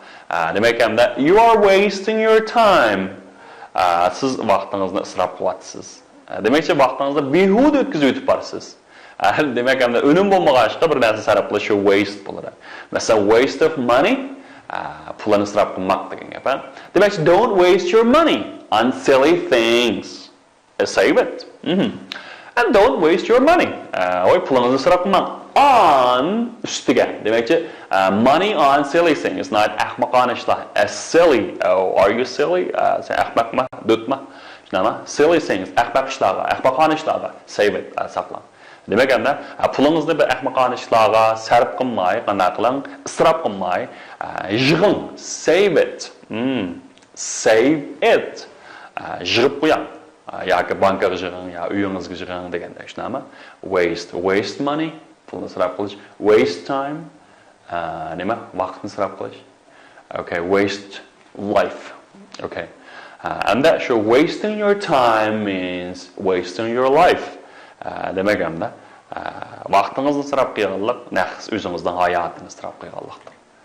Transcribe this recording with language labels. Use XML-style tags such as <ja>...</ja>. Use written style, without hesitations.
<uz>Demak hamda</uz> <en>you are wasting your time.</en> <uz>Siz vaqtingizni isrof qilyapsiz. Demakchi vaqtingizni behuda o'tkazib o'tib borsiz. Demak hamda unum bo'lmagan ishga bir narsa sarf qilish waste bo'ladi. Masalan,</uz> <en>waste of money,</en> <uz>pulni isrof qilmoq degan gap. Demakchi</uz> <en>don't waste your money on silly things. Save it. And don't waste your money.</en> <uz>Pulningizni isrof qilmang. On ustiga. Demakchi</uz> <en>money on silly things, not</en> <uz>ahmoqona ishlar.</uz> <en>Silly. Are you silly?</en> <uz>Sen ahmoqma, do'tma. Shunami?</uz> <en>Silly things,</en> <uz>ahmoq ishlarga, ahmoqona ishlarga</uz> <en>save it,</en> <uz>saqlang. Demak endi pulingizni bir ahmoqona ishlarga sarf qilmay, qanday qiling? Isrof qilmay, yig'ing,</uz> <en>save it. Save it.</en> <uz>Yig'ib qo'ying. Yoki bankaga yig'ing, yo uyingizga yig'ing deganda shunami?</uz> <en>Waste money,</en> <uz>pulni isrof qilish,</uz> <en>waste time,</en> <uz>nima? Vaqtni isrof qilish.</uz> <en>Okay, waste life. Okay. And that sure wasting your time means wasting your life.</en> <uz>Demak hamda vaqtingizni isrof qilganlik, naqs o'zingizning hayotini isrof qilganlikdir.</uz>